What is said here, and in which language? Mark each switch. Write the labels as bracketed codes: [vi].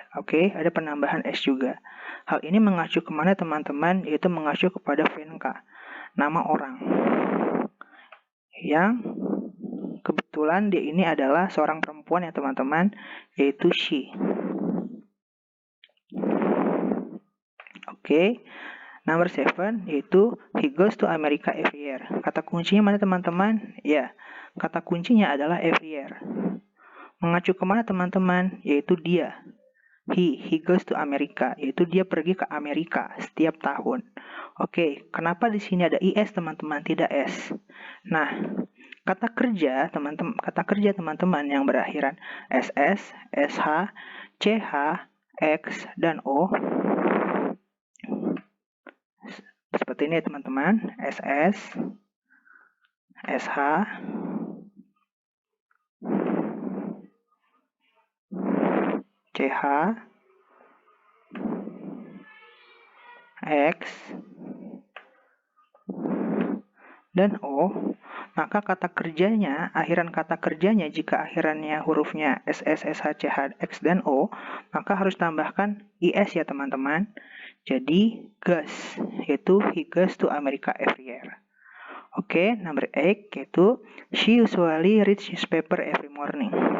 [id] Oke, ada penambahan S juga. Hal ini mengacu kemana teman-teman? Yaitu mengacu kepada Venka, nama orang. Yang kebetulan dia ini adalah seorang perempuan ya teman-teman, yaitu she. Oke. [en] Number 7, [id] yaitu [en] he goes to America every year. [id] Kata kuncinya mana teman-teman? Ya, kata kuncinya adalah every year. Mengacu kemana teman-teman? Yaitu dia. [en] He goes to America, [id] yaitu dia pergi ke Amerika setiap tahun. Oke, kenapa di sini ada is teman-teman, tidak s? Nah, kata kerja teman-teman yang berakhiran ss, sh, ch, x, dan o. Seperti ini teman-teman, ss, sh, ch, x, dan o. Maka kata kerjanya, akhiran kata kerjanya jika akhirannya hurufnya ss, sh, ch, x, dan o, maka harus tambahkan is ya teman-teman. Jadi [en] goes, yaitu he goes to America every year. Oke, number 8, [id] yaitu [en] she usually reads newspaper every morning.